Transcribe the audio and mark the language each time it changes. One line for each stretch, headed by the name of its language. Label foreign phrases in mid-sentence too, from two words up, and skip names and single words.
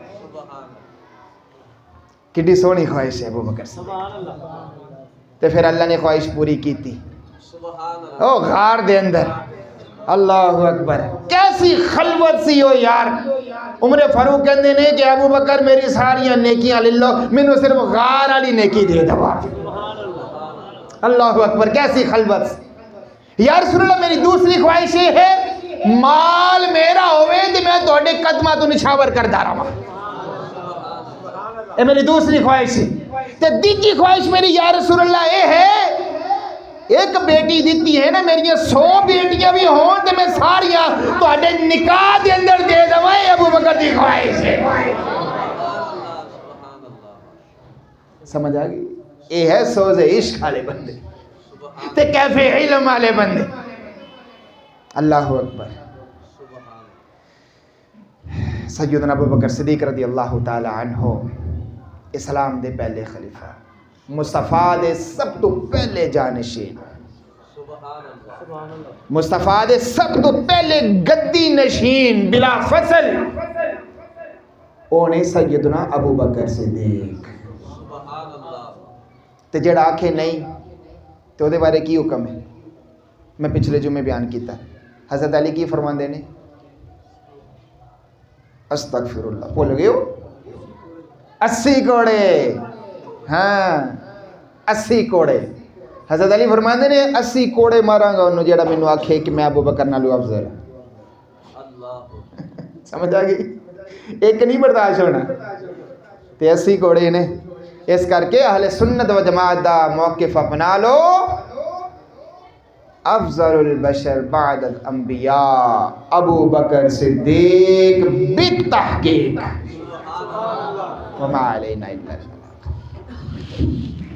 Punjabi: کتنی سونی خواہش ہے ابو بکر سے، تے پھر اللہ نے خواہش پوری کی تھی او غار دے اندر،
Arabic: اللہ اکبر،
Punjabi: کیسی خلوت سی ہو یار۔ عمر فاروق کہندے نے کہ ابو بکر میری ساریاں نیکیاں لے لو، مینوں صرف غار والی نیکی دے دو۔
Arabic: اللہ اکبر،
Punjabi: کیسی خلوت سی۔
Arabic: یا رسول اللہ
Punjabi: میری دوسری خواہش یہ ہے مال میرا ہوئے تے میں تہاڈے قدماں تو نشاور کردا رہاں،
Urdu: یہ میری دوسری خواہش ہے۔
Punjabi: تے تیسری خواہش میری
Arabic: یا رسول اللہ
Punjabi: یہ ہے ایک بیٹی دیتی ہے نا میری 100 بیٹیاں بھی ہون تے میں ساریاں تہاڈے نکاح دے اندر دے دواں، ابو بکر دی خواہش ہے۔ سمجھ آ گئی؟ یہ ہے سوز عشق والے بندے تے کیف علم والے بندے،
Arabic: اللہ اکبر۔
Punjabi: سیدنا ابو بکر صدیق
Arabic: رضی اللہ تعالی عنہ
Punjabi: اسلام دے پہلے خلیفہ، مصطفیٰ دے سب تو پہلے جانشین، مصطفیٰ دے سب تو پہلے گدی نشین بلا فصل، اونے سیدنا ابو بکر صدیق۔ تے جڑا آکھے نہیں تو دے بارے کی حکم ہے؟ میں پچھلے جمعے بیان کیتا، حضرت علی کی فرماندے نے
Arabic: استغفر اللہ،
Punjabi: بھول گئے ہو 80 کوڑے، ہاں 80 کوڑے، حضرت علی فرماندے نے 80 کوڑے ماراں گا انہوں جیڑا مینوں آکھے کہ میں ابو بکر نالوں افضل ہوں۔ سمجھ آ گئی؟ ایک نہیں برداشت ہونا تے 80 کوڑے نے۔ اس کر کے اہل سنت و جماعت دا موقف اپنا لو،
Arabic: افضل البشر بعد الانبیاء ابو بکر صدیق بالتحقیق، وما علینا الا البلاغ۔